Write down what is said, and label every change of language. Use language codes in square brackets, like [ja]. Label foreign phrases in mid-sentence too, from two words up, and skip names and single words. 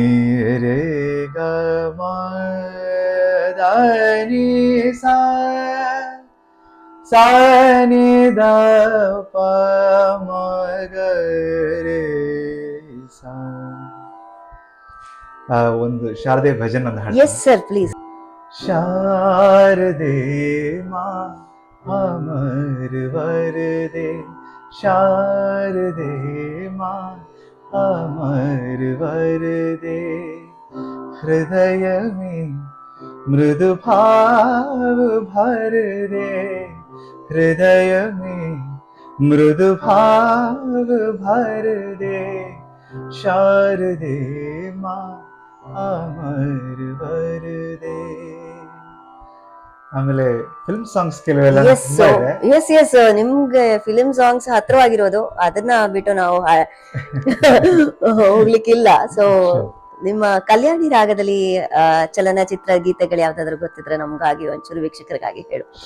[kn] ರೇ ಗ ಮ ದ ನಿ ಸಾ ಸಾ ನಿ ದ ಪ ಮ ಗ ರೇ ಸಾ. ಒಂದು ಶಾರದೆ ಭಜನ್ ಒಂದು ಹಾಡು. [en] yes sir, please. [hi] शारदे माँ अमर वरदे, शारदे माँ अमर वरदे, हृदय में मृदु भाव भर दे, हृदय में मृदु भाव भर दे, शारदे माँ अमर वरदे. [kn] ಆಮೇಲೆ [en] film songs [kn] ಕೆಲವೆಲ್ಲ ಎಸ್ ನಿಮ್ಗೆ [en] film songs [kn] ಹತ್ರವಾಗಿರೋದು, ಅದನ್ನ ಬಿಟ್ಟು ನಾವು ಹೋಗ್ಲಿಕ್ಕಿಲ್ಲ. ಸೊ ನಿಮ್ಮ ಕಲ್ಯಾಣಿ ರಾಗದಲ್ಲಿ ಚಲನಚಿತ್ರ ಗೀತೆಗಳು ಯಾವ್ದಾದ್ರು ಗೊತ್ತಿದ್ರೆ ನಮ್ಗಾಗಿ ಒಂಚೂರು ವೀಕ್ಷಕರಿಗಾಗಿ ಹೇಳು.